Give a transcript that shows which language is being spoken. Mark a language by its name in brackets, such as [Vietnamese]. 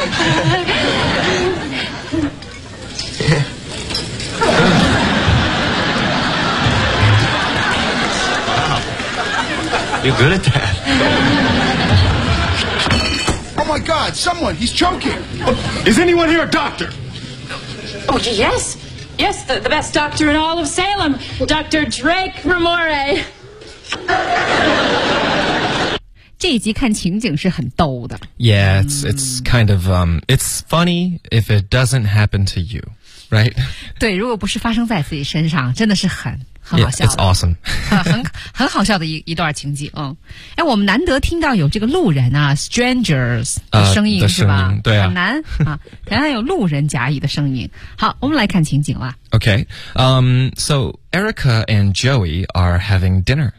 [English] Wow. You're good at that. Oh, my God, someone, he's choking. Is anyone here a doctor? Oh, yes. Yes, the best doctor in all of Salem, Dr. Drake Remore. [Chinese] 这一集看情景是很逗的。 [English] Yeah, it's kind of, it's funny if it doesn't happen to you, right? [Chinese] 对，如果不是发生在自己身上，真的是很好笑。 [English] Yeah, it's awesome. [Chinese] 很好笑的一段情景。嗯，哎，我们难得听到有这个路人啊 ，strangers 的声音是吧？对啊，很难啊。原来有路人甲乙的声音。好，我们来看情景啦。 [English] Okay, so Erica and Joey are having dinner.